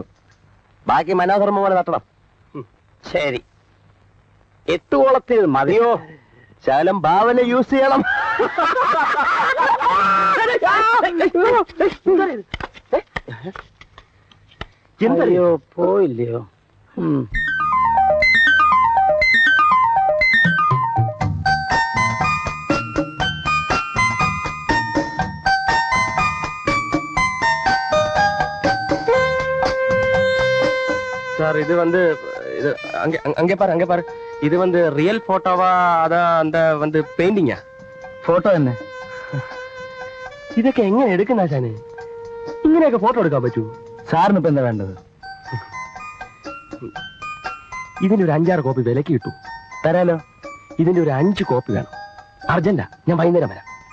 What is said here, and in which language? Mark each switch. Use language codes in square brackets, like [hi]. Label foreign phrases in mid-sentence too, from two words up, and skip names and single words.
[ml] ബാക്കി മനോധർമ്മ പോലെ നടത്തണം. ശരി, 8 ഓളത്തിൽ മതിയോ? ശകലം ഭാവന യൂസ് ചെയ്യണം. എന്തോ പോയില്ലയോ? [ta] சார் இது வந்து இது அங்கே பாரு இது வந்து ரியல் போட்டோவா அதான் அந்த வந்து பெயிண்டிங்கா? [ml] ഫോട്ടോ തന്നെ. ഇതൊക്കെ എങ്ങനെ എടുക്കുന്ന ആശാനെ? ഇങ്ങനെയൊക്കെ ഫോട്ടോ എടുക്കാൻ പറ്റൂ? സാറിന് ഇപ്പൊ എന്താ വേണ്ടത്? ഇതിന്റെ ഒരു 5-6 കോപ്പി വിലക്ക് കിട്ടൂ. തരാലോ. ഇതിന്റെ ഒരു 5 കോപ്പി വേണം. അർജന്റാ, ഞാൻ വൈകുന്നേരം വരാം.